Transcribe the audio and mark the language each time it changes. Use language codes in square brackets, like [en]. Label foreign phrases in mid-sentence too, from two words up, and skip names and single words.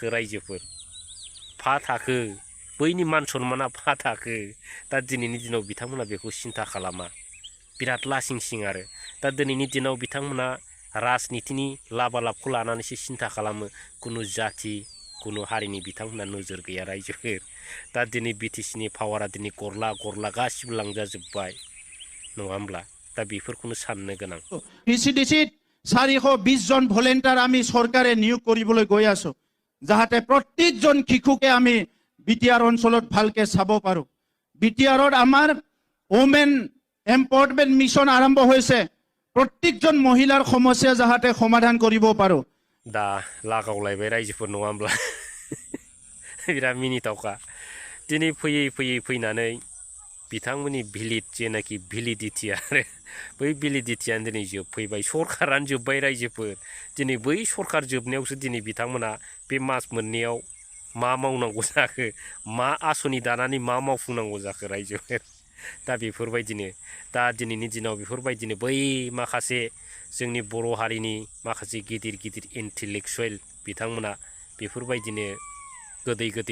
[brx] रायजोफोर फाथाखो बैनि मान सन्माना फाथाखो दा दिनैनि दिनाव बिथांमोना बेखौ सिन्था खालामा बिराद लासिंसिं आरो दा दिनैनि दिनाव बिथांमोना राजनितिनि लाबालाबखौ लानानैसो सिन्था खालामो कुनु जाति कुनु हारिनि बिथांमोना नोजोर गैया रायजोफोर दा दिनै BTCनि पावारा दिनै गरला गरला गासिबो लांजाजोब्बाय नङा होमब्ला दा बेफोरखौनो साननो गोनां [as] PCDC 420 জন ভলেণ্টিয়াৰ আমি চৰকাৰে নিয়োগ কৰিবলৈ গৈ আছো যাহাতে প্ৰত্যেকজন শিশুকে আমি BTR অঞ্চলত ভালকে চাব পাৰো BTRত আমাৰ [en] women empowerment mission [as] আৰম্ভ হৈছে প্ৰত্যেকজন মহিলাৰ সমস্যা যাহাতে সমাধান কৰিব পাৰো [brx] दा लागावलायबाय रायजोफोर नङा होमब्ला बिराद मिनिथावखा दिनै फैयै फैयै फैनानै बिथांमोननि भिलिड जेनाखि भिलिडिटि आरो बै भिलिडिटियानो दिनै जोबफैबाय सरकारानो जोब्बाय रायजोफोर दिनै बै सरकार जोबनायावसो दिनै बिथांमोना बे मास मोननैयाव मा मावनांगौ जाखो मा आसनि दानानै मा मावफुंनांगौ जाखो रायजोफोर दा बेफोरबायदिनो दा दिनैनि दिनाव बेफोरबायदिनो बै माखासे जोंनि बर' हारिनि माखासे गिदिर गिदिर इन्टेलेक्सुवेल बिथांमोना बेफोरबायदिनो गोदै गोदै